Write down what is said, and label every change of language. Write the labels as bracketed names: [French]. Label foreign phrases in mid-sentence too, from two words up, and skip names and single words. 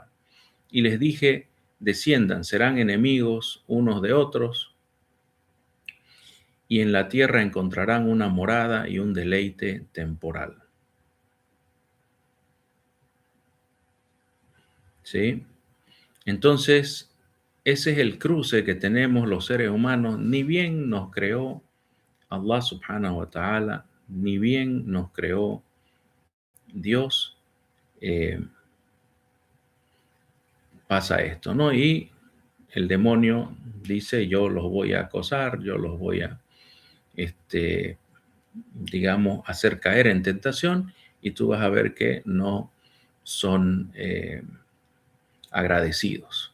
[Spanish] Y les dije, desciendan, serán enemigos unos de otros, y en la tierra encontrarán una morada y un deleite temporal. ¿Sí? Entonces, ese es el cruce que tenemos los seres humanos. Ni bien nos creó [Arabic] الله سبحانه وتعالى, [Spanish] ni bien nos creó Dios, eh, pasa esto, ¿no? Y el demonio dice, yo los voy a acosar, yo los voy a, este, digamos, hacer caer en tentación, y tú vas a ver que no son agradecidos.